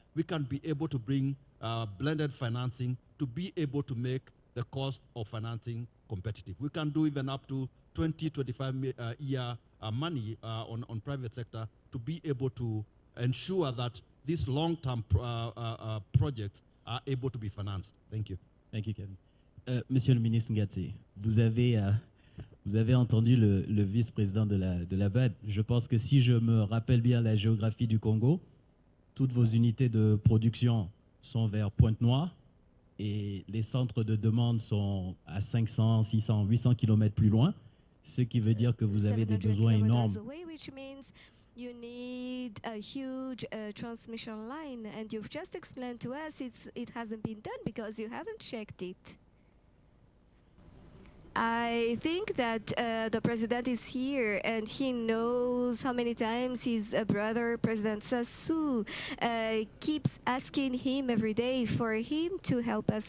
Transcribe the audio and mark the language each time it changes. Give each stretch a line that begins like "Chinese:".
English: We can be able to bring blended financing to be able to make the cost of financing competitive. We can do even up to 20, 25 year money on private sector to be able to ensure that these long-term projects are able to be financed. Thank you. Thank you, Kevin.
French: Monsieur le ministre Ngatse, vous avez entendu le vice-président de la BAD. Je pense que si je me rappelle bien la géographie du Congo, toutes vos unités de production sont vers Pointe-Noire et les centres de demande sont à 500, 600, 800 km plus loin, ce qui veut dire que vous avez des besoins énormes.
English: You need a huge transmission line, and you've just explained to us it hasn't been done because you haven't checked it. I think that the president is here, and he knows how many times his brother, President Sassou, keeps asking him every day for him to help us.